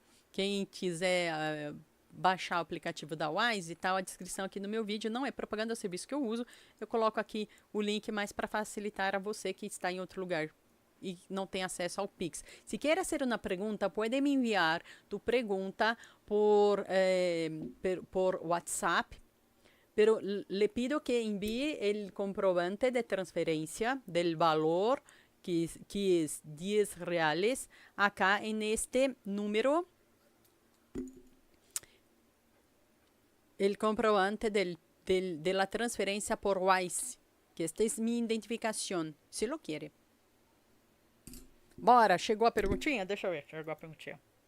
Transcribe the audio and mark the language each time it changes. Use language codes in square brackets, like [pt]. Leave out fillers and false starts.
[pt] Quem quiser baixar o aplicativo da Wise, tá a descrição aqui no meu vídeo. Não é propaganda, é o serviço que eu uso. Eu coloco aqui o link mais para facilitar a você que está em outro lugar e não tem acesso ao Pix. Se quer fazer uma pergunta, pode me enviar tu pergunta por WhatsApp. [es] Pero le pido que envíe el comprobante de transferencia del valor que es 10 reales acá en este número. El comprobante de la transferencia por Wise, que esta es mi identificación, se lo quiere. [pt] Bora, chegou a perguntinha? Deixa eu ver, chegou a perguntinha.